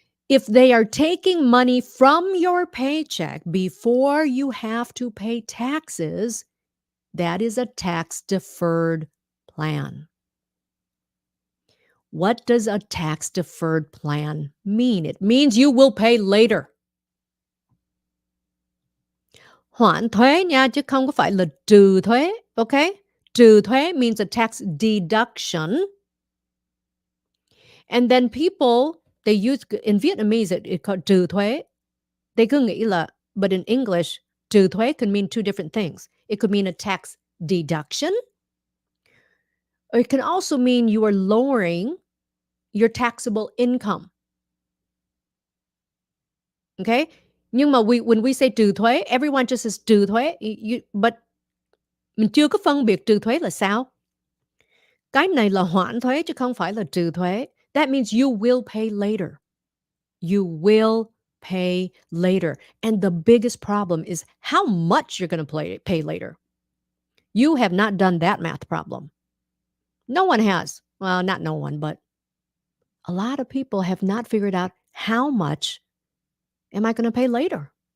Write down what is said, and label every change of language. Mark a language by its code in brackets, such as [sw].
[en] If they are taking money from your paycheck before you have to pay taxes, that is a tax deferred plan. What does a tax deferred plan mean? It means you will pay later. [vi] Hoãn thuế nha, chứ không có phải là trừ thuế, okay? [en] Trừ thuế means a tax deduction. And then people, they use, in Vietnamese, it called trừ thuế. They [vi] cứ nghĩ là, [en] but in English, trừ thuế could mean two different things. It could mean a tax deduction, or it can also mean you are lowering your taxable income. Okay? [vi] Nhưng mà [en] when we say trừ thuế, everyone just says trừ thuế. [vi] But mình chưa có phân biệt trừ thuế là sao. Cái này là hoãn thuế chứ không phải là trừ thuế. [en] That means you will pay later. You will pay later. And the biggest problem is how much you're going to pay later. You have not done that math problem. No one has. Well, not no one, but a lot of people have not figured out how much am I going to pay later.